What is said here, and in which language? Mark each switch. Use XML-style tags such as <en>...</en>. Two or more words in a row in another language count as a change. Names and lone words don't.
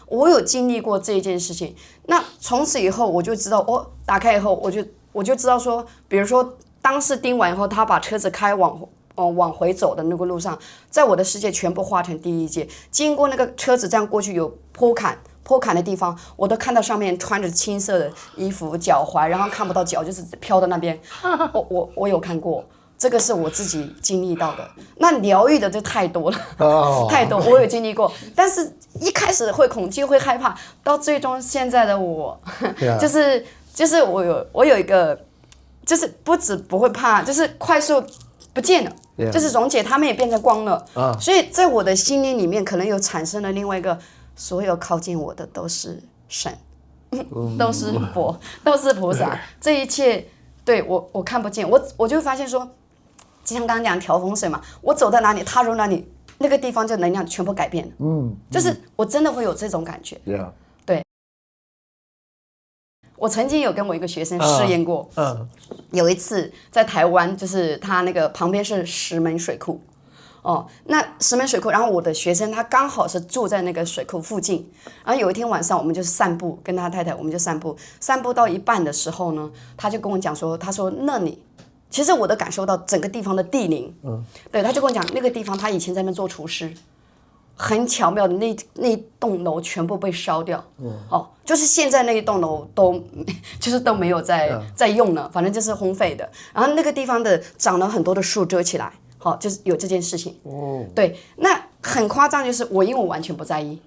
<zh>我有經歷過這一件事情，那從此以後我就知道，打開以後我就知道說，比如說當時叮完以後，他把車子開往回走的那個路上，在我的世界全部化成第一界，經過那個車子這樣過去有坡坎的地方，我都看到上面穿着青色的衣服，腳踝，然後看不到腳，就是飄到那邊。我有看過，這個是我自己經歷到的。那療癒的就太多了，太多，我有經歷過。但是一開始會恐懼，會害怕，到最終現在的我，就是我有一個，就是不止不會怕，就是快速不見了，就是溶解，他們也變成光了。所以在我的心靈裡面，可能有產生了另外一個。所有靠近我的都是神，都是佛，都是菩薩。這一切對我看不見，我就發現說，就像剛剛講調風水嘛，我走到哪裡，踏入哪裡，那個地方就能量全部改變了。就是我真的會有這種感覺。對。我曾經有跟我一個學生試驗過，有一次在台灣，就是他那個旁邊是石門水庫。那石門水庫，然後我的學生他剛好是住在那個水庫附近，然後有一天晚上我們就散步，跟他太太我們就散步到一半的時候呢，他就跟我講說，他說那裡，其實我都感受到整個地方的地靈，對，他就跟我講那個地方他以前在那邊做廚師，很巧妙的那一棟樓全部被燒掉，就是現在那一棟樓都沒有在用了，反正就是荒廢的，然後那個地方的長了很多的樹遮起來。好，就是有這件事情。對，那很誇張，就是因為我完全不在意。</zh>